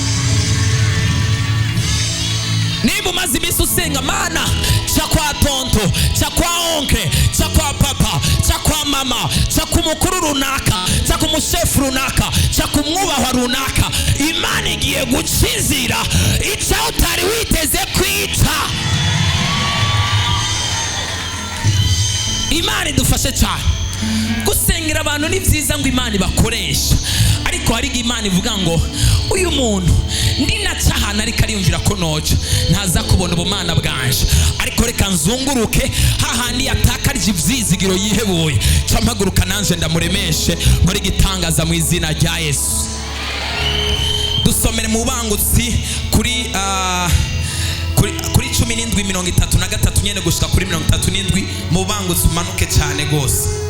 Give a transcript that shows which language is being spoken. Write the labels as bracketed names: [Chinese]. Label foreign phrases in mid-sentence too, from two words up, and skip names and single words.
[Rundi] Niba umaze iminsi usenga Mana, cya kwa tonto, cya kwa onke, cya kwa papa, cya kwa mama, cya ku mukuru runaka, cya ku mushefu runaka, cya ku mwubahwa runaka, Imana igiye gucizira icyo utari witeze kwita. Imana idufashe cyane. Gusengera abantu ni byiza ngo Imana ibakoresha, ariko hari Imana ivuga ngo uyu muntu ndi nacahana ariko ariyumvira ko noca ntaza kubona ubumana bwanje, ariko reka nzunguruke hahandi yatakarije ivyizigiro yihebuye, campaguruka nanje ndamuremeshe muri gitangaza mu izina rya Yesu. Dusomere mu bangutsi kuri 17:33 nyene gushika kuri 37 mu bangutsi umanuke cyane gose.